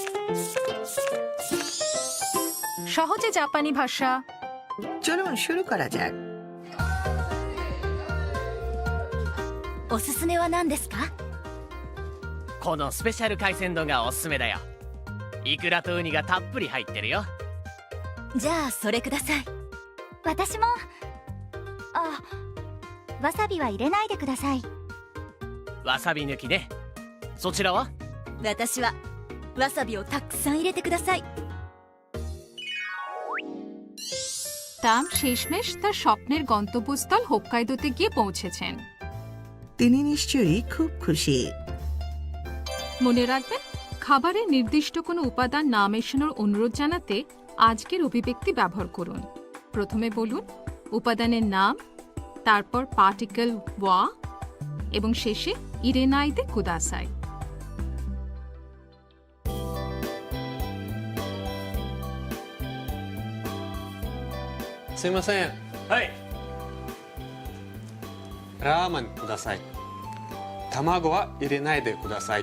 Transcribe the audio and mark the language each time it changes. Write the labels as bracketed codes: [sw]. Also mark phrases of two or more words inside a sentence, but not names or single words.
[bn] সহজে জাপানি ভাষা। চলুন শুরু করা যাক। [ja] おすすめは何ですか？このスペシャル海鮮丼がおすすめだよ。イクラとウニがたっぷり入ってるよ。じゃあそれください。私も。あ、わさびは入れないでください。わさび抜きね。そちらは？私はわさびをたくさん入れてください。 [bn] তাম শেষমেশ তার স্বপ্নের গন্তব্যস্থল হোক্কাইদোতে গিয়ে পৌঁছেছেন। তিনি নিশ্চয়ই খুব খুশি। মনে রাখবেন, খাবারে নির্দিষ্ট কোনো উপাদান না মেশানোর অনুরোধ জানাতে আজকের অভিব্যক্তি ব্যবহার করুন। প্রথমে বলুন উপাদানের নাম, তারপর পার্টিকেল ওয়া এবং শেষে [ja] 入れないでください. すいません、はい。ラーメンください。卵は入れないでください。